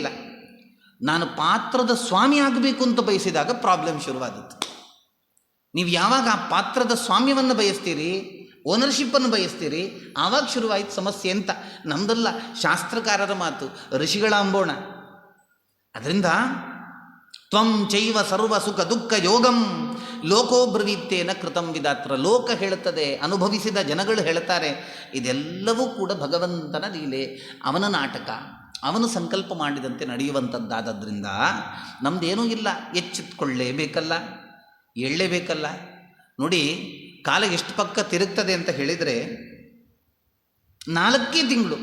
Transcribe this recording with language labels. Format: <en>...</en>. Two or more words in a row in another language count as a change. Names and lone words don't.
<kn>ನಾನು ಪಾತ್ರದ ಸ್ವಾಮಿ ಆಗಬೇಕು ಅಂತ ಬಯಸಿದಾಗ ಪ್ರಾಬ್ಲಮ್ ಶುರುವಾದದ್ದು. ನೀವು ಯಾವಾಗ ಆ ಪಾತ್ರದ ಸ್ವಾಮ್ಯವನ್ನು ಬಯಸ್ತೀರಿ, ಓನರ್ಶಿಪ್ಪನ್ನು ಬಯಸ್ತೀರಿ, ಆವಾಗ ಶುರುವಾಯಿತು ಸಮಸ್ಯೆ ಅಂತ. ನಮ್ಮದಲ್ಲ, ಶಾಸ್ತ್ರಕಾರರ ಮಾತು, ಋಷಿಗಳ ಅಂಬೋಣ.</kn> <sa>ಅದರಿಂದ ತ್ವಂ ಚೈವ ಸರ್ವ ಸುಖ ದುಃಖ ಯೋಗಂ ಲೋಕೋಬ್ರವೀತ್ತೇನ ಕೃತಂ ವಿಧಾತ್ರ.</sa> <kn>ಲೋಕ ಹೇಳುತ್ತದೆ, ಅನುಭವಿಸಿದ ಜನಗಳು ಹೇಳ್ತಾರೆ, ಇದೆಲ್ಲವೂ ಕೂಡ ಭಗವಂತನ ಲೀಲೆ, ಅವನ ನಾಟಕ, ಅವನು ಸಂಕಲ್ಪ ಮಾಡಿದಂತೆ ನಡೆಯುವಂಥದ್ದಾದದ್ರಿಂದ ನಮ್ಮದೇನೂ ಇಲ್ಲ. ಎಚ್ಚೆತ್ಕೊಳ್ಳೇಬೇಕಲ್ಲ, ಎಳ್ಳೇಬೇಕಲ್ಲ. ನೋಡಿ, ಕಾಲ ಎಷ್ಟು ಪಕ್ಕ ತಿರುಗ್ತದೆ ಅಂತ ಹೇಳಿದರೆ 4 ತಿಂಗಳು.</kn>